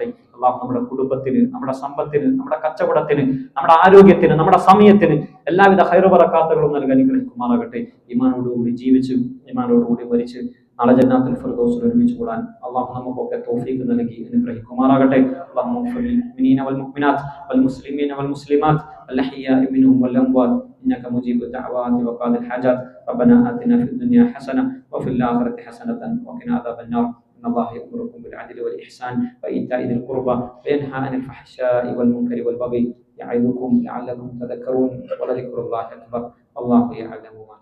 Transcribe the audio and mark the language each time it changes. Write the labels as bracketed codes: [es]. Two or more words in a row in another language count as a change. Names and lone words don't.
[ml] അള്ളാഹു നമ്മുടെ കുടുംബത്തിന്, നമ്മുടെ സമ്പത്തിന്, നമ്മുടെ കച്ചവടത്തിന്, നമ്മുടെ ആരോഗ്യത്തിന്, നമ്മുടെ സമയത്തിന് എല്ലാവിധ ഖൈറ് ബറകാത്തുകളും നൽകി അനുഗ്രഹിക്കുമാറാകട്ടെ. ഈമാനോടുകൂടി ജീവിച്ച് ഈമാനോടുകൂടി മരിച്ച് നാളെ ജന്നാത്തുൽ ഫിർദൗസിൽ ഒരുമിച്ച് കൂടാൻ അള്ളാഹു നമുക്കൊക്കെ തൗഫീഖ് നൽകി അനുഗ്രഹിക്കുമാറാകട്ടെ. [ar] اللهم اغفر للمؤمنين والمؤمنات والمسلمين والمسلمات الأحياء منهم والأموات إنك مجيب الدعوات وقاضي الحاجات ربنا آتنا في الدنيا حسنة وفي الآخرة حسنة وقنا عذاب النار إن الله يأمركم بالعدل والإحسان وإيتاء ذي القربى وينهى عن الفحشاء والمنكر والبغي يعظكم لعلكم تذكرون ولذكر الله أكبر والله يعلم